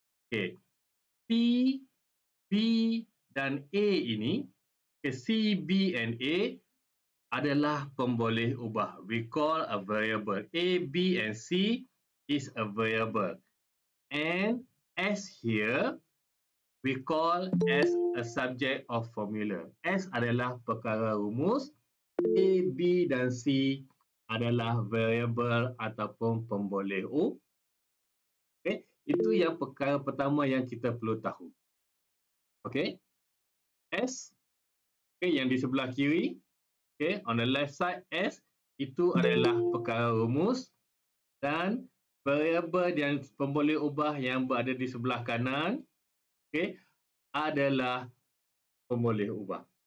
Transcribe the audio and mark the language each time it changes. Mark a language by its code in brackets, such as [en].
[ms] Okay, C, B dan A ini, okay, C, B and A adalah pemboleh ubah. [en] We call a variable. A, B and C is a variable. And S here, we call as a subject of formula. [ms] S adalah perkara rumus, A, B dan C adalah variable ataupun pemboleh U. Okay, itu yang perkara pertama yang kita perlu tahu. Okay, S, okay, yang di sebelah kiri, okay, [en] on the left side, [ms] S itu adalah perkara rumus dan variable dan pemboleh ubah yang berada di sebelah kanan, okay, adalah pemboleh ubah.